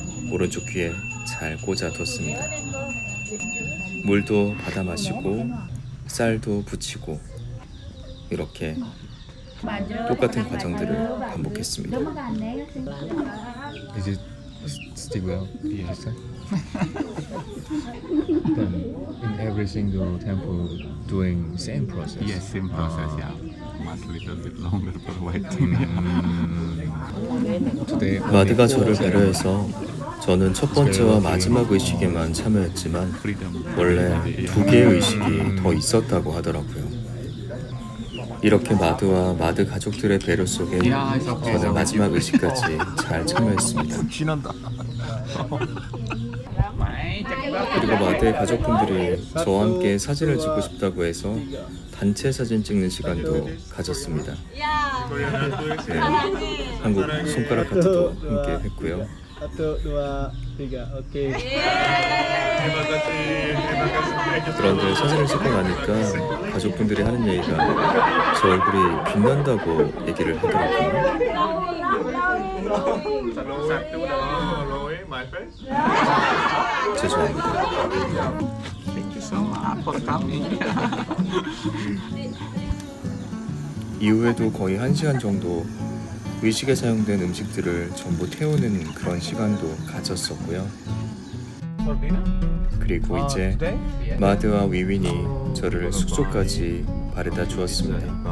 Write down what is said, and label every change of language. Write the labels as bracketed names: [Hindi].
[Korean] 오른쪽 귀에 잘 꽂아뒀습니다. 물도 받아 마시고 쌀도 붙이고 이렇게 똑같은 과정들을 반복했습니다. [English] Is it still well? Yes. Then in every single temple doing same process. Yes, same process. Yeah. Much little bit longer for waiting. Today [Korean] 마드가 저를 배려해서 저는 첫 번째와 마지막 의식에만 참여했지만 원래 두 개의 의식이 더 있었다고 하더라고요. 이렇게 마드와 마드 가족들의 배려 속에 저는 마지막 의식까지 잘 참여했습니다. 지난다. 그리고 마드의 가족분들이 저와 함께 사진을 찍고 싶다고 해서 단체 사진 찍는 시간도 가졌습니다. 네, 한국 손가락 하트도 함께 했고요. [Indonesian] 1, 2, 3, oke. [Korean] 그런데 사진을 찍고 나니까 가족분들이 하는 얘기가 제 얼굴이 빛난다고 얘기를 하더라고요. 죄송합니다. [English] Thank you so much for coming. [Korean] 이후에도 거의 1시간 정도 의식에 사용된 음식들을 전부 태우는 그런 시간도 가졌었고요. 그리고 이제 마드와 위윈이 저를 숙소까지 바래다 주었습니다.